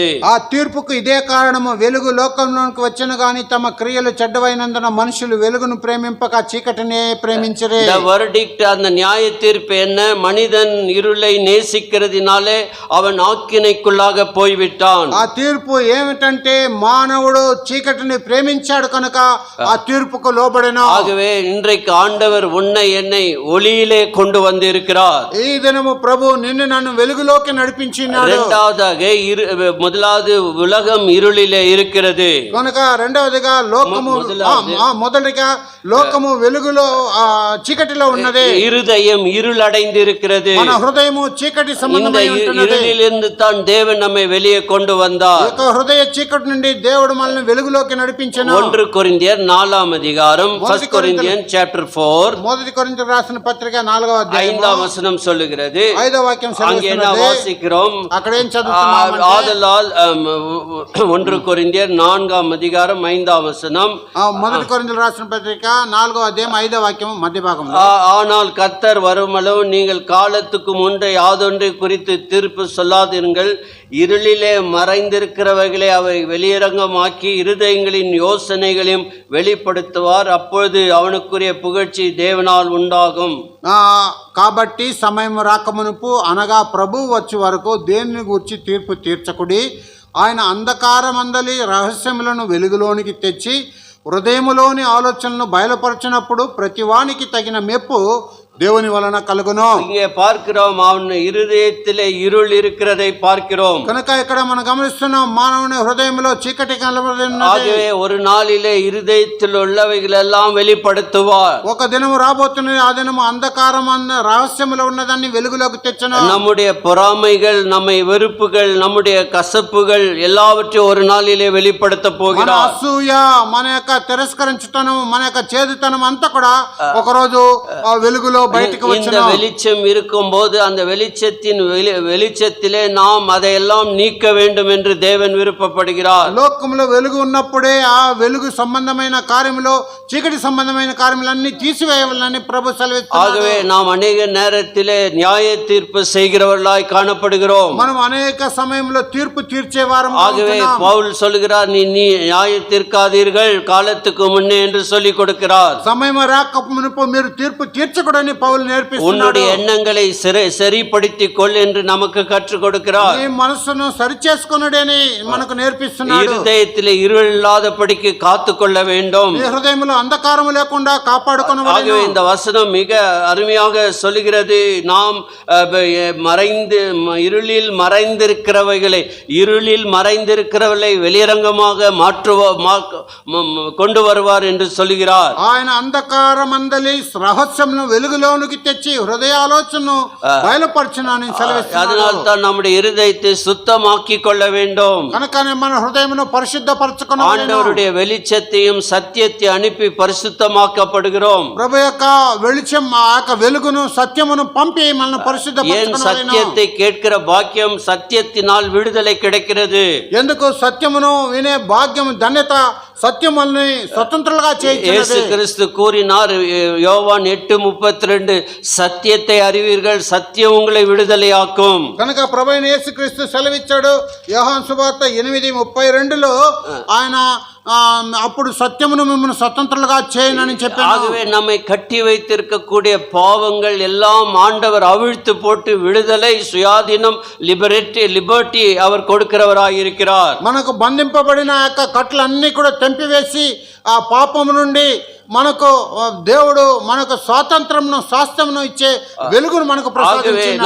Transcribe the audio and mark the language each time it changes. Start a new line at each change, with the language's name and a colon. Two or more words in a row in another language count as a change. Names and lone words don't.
Telugu: ఆ తీర్పుకు ఇదే కారణము. వెలుగు లోకంలోకి వచ్చెను గాని తమ క్రియలు చెడ్డవైనందున మనుషులు వెలుగును ప్రేమింపక చీకటినే ప్రేమించరే.
English: the verdict,
Tamil: அந்த நியாய தீர்ப்பு என்ன? மனிதன் இருளை நேசிக்கிறதினாலே அவன் ஆக்கினைக்குள்ளாக போய்விட்டான்.
Telugu: ఆ తీర్పు ఏమిటంటే మానవుడు చీకటిని ప్రేమించాడు కనుక ఆ తీర్పుకు లోబడెను.
Tamil: ஆகவே இன்றைக்கு ஆண்டவர் உன்னை என்னை ஒளியிலே கொண்டு வந்து இருக்கிறார்.
Telugu: ఈ దినము ప్రభు నిన్ను నన్ను వెలుగులోకి నడిపించినాడు.
Tamil: இரண்டாவதாக முதலாவது உலகம் இருளிலே இருக்கிறது
Telugu: కనుక రెండవదిగా లోకము వెలుగులో చీకటిలో ఉన్నది.
Tamil: இருதயம் இருளடைந்து இருக்கிறது.
Telugu: మన హృదయము చీకటి సంబంధమై ఉంటున్నది.
Tamil: இருளிலிருந்து தான் தேவன் நம்மை வெளியே கொண்டு வந்தார்.
Telugu: ఈ హృదయ చీకటి నుండి దేవుడు మనల్ని వెలుగులోకి నడిపించెను.
Tamil: 1 కొరింథీయర్ 4ఆம் அதிகாரம், 1 Corinthians chapter 4,
Telugu: మొదటి కొరింథీయులకు రాసిన పత్రిక 4వ అధ్యాయం
Tamil: 5ஆம் வசனம் சொல்லுகிறது.
Telugu: 5వ వాక్యం
Tamil: அங்கே என்ன வாசிக்கிறோம்?
Telugu: అక్కడ ఏం చదువుతున్నామంటే,
Tamil: ஆதலால் 1 கொரிந்தியர் 4ஆம் அதிகாரம் 5ஆம் வசனம்,
Telugu: మొదటి కొరింథీయులకు రాసిన పత్రిక 4వ అధ్యాయం 5వ వాక్యం మధ్య భాగంలో
Tamil: ஆனால் கர்த்தர் வருமளவு நீங்கள் காலத்துக்கு முன்பே யாதொன்றை குறித்து தீர்ப்பு சொல்லாதிருங்கள். இருளிலே மறைந்திருக்கிறவைகளை அவை வெளியரங்கமாக்கி இருதயங்களின் யோசனைகளையும் வெளிப்படுத்துவார். அப்பொழுது அவனுக்குரிய புகழ்ச்சி தேவனால் உண்டாகும்.
Telugu: కాబట్టి సమయం రాకమునుపు అనగా ప్రభువు వచ్చే వరకు దేనిని గూర్చి తీర్పు తీర్చకుడి. ఆయన అంధకారమందలి రహస్యములను వెలుగులోనికి తెచ్చి హృదయములోని ఆలోచనలను బయలుపరచినప్పుడు ప్రతివానికి తగిన మెప్పు దేవుని వలన కలుగును.
Tamil: இங்கே பார்க்கிறோம், அவன் இருதயத்திலே இருள் இருக்கிறதை பார்க்கிறோம்.
Telugu: కనుక ఇక్కడ మనం గమనిస్తున్నాం, మానవుని హృదయంలో చీకటి కనబడుతున్నది.
Tamil: ஆகவே ஒரு நாளிலே இருதயத்தில் உள்ளவைகள் எல்லாம் வெளிப்படுத்துவார்.
Telugu: ఒక దినము రాబోతున్నది, ఆ దినము అంధకారం రహస్యములో ఉన్నదాన్ని వెలుగులోకి తెచ్చును.
Tamil: நம்முடைய பொறாமைகள், நம்மை வெறுப்புகள், நம்முடைய கசப்புகள் எல்லாவற்றையும் ஒரு நாளிலே வெளிப்படுத்த
Telugu: మన
Tamil: போகிறார்.
Telugu: అసూయ, మన యొక్క తిరస్కరించటం, మన యొక్క చేదుతనం అంతా కూడా ఒకరోజు ఆ వెలుగులో బయటికి
Tamil: இந்த
Telugu: వచ్చును.
Tamil: வெளிச்சம் இருக்கும்போது அந்த வெளிச்சத்தின் வெளிச்சத்திலே நாம் அதையெல்லாம் நீக்க வேண்டும் என்று தேவன் விருப்பப்படுகிறார்.
Telugu: లోకంలో వెలుగు ఉన్నప్పుడే ఆ వెలుగు సంబంధమైన కార్యములో చీకటి సంబంధమైన కార్యములన్నీ తీసివేయవాలని ప్రభు సెలవిస్తున్నాడు.
Tamil: ஆகவே நாம் அநேக நேரத்திலே நியாய தீர்ப்பு செய்கிறவர்களாய் காணப்படுகிறோம்.
Telugu: మనం అనేక సమయంలో తీర్పు తీర్చేవారం.
Tamil: ஆகவே பவுல் சொல்கிறார், நீ நியாய தீர்க்காதீர்கள் காலத்துக்கு முன்னே என்று சொல்லிக் கொடுக்கிறார்.
Telugu: సమయం రాక మునుపు మీరు తీర్పు తీర్చకూడని పౌలు నేర్పిస్తున్నాడు.
Tamil: உன்னுடைய எண்ணங்களை சரிப்படுத்திக் கொள் என்று நமக்கு கற்றுக் கொடுக்கிறார்.
Telugu: నీ మనసును సరి చేసుకొనుడని మనకు నేర్పిస్తున్నాడు.
Tamil: இருதயத்திலே இருள் இல்லாதபடிக்கு காத்துக்கொள்ள வேண்டும்.
Telugu: నీ హృదయంలో అంధకారము లేకుండా కాపాడుకొనవలెను.
Tamil: ஆகவே இந்த வசனம் மிக அருமையாக சொல்கிறது, நாம் இருளில் மறைந்திருக்கிறவர்களை வெளியரங்கமாக கொண்டு வருவார் என்று சொல்கிறார்.
Telugu: ఆయన అంధకారమందలి రహస్యమును వెలుగులోనికి తెచ్చి హృదయాలోచనను బయలుపరచునని సెలవిస్తున్నాడు.
Tamil: அதனால் தான் நம்முடைய இருதயத்தை சுத்தமாக்கி கொள்ள வேண்டும்.
Telugu: కనుకనే మన హృదయమును పరిశుద్ధపరచుకొనవలెను.
Tamil: ஆண்டவருடைய வெளிச்சத்தையும் சத்தியத்தை அனுப்பி பரிசுத்தமாக்கப்படுகிறோம்.
Telugu: ప్రభు యొక్క వెలుచం, ఆ యొక్క వెలుగును సత్యమును పంపి మనల్ని పరిశుద్ధపరచుకొనవలెను.
Tamil: சத்தியத்தை கேட்கிற பாக்கியம், சத்தியத்தினால் விடுதலை கிடைக்கிறது.
Telugu: ఎందుకు సత్యమును వినే భాగ్యం, ధన్యత సత్యముల్ని స్వతంత్రులుగా
Tamil: இயேசு
Telugu: చేయించినది.
Tamil: கிறிஸ்து கூறினார், யோவான் 8:32, சத்தியத்தை அறிவீர்கள், சத்தியம் உங்களை விடுதலையாக்கும்.
Telugu: కనుక ప్రభువైన యేసుక్రీస్తు సెలవిచ్చాడు. యోహాను సువార్త 8:32లో ఆయన అప్పుడు సత్యమును మిమ్మల్ని స్వతంత్రులుగా చేయనని చెప్పాడు.
Tamil: ஆகவே நம்மை கட்டி வைத்திருக்கக்கூடிய பாவங்கள் எல்லாம் ஆண்டவர் அவிழ்த்து போட்டு விடுதலை, சுயாதீனம், லிபர்ட்டி அவர் கொடுக்கிறவராய் இருக்கிறார்.
Telugu: మనకు బంధింపబడిన యొక్క కట్లన్నీ కూడా తెంపివేసి ఆ పాపము నుండి మనకు దేవుడు మనకు స్వాతంత్రమును, స్వాస్థ్యమును ఇచ్చే వెలుగును మనకు ప్రసాదించాడు.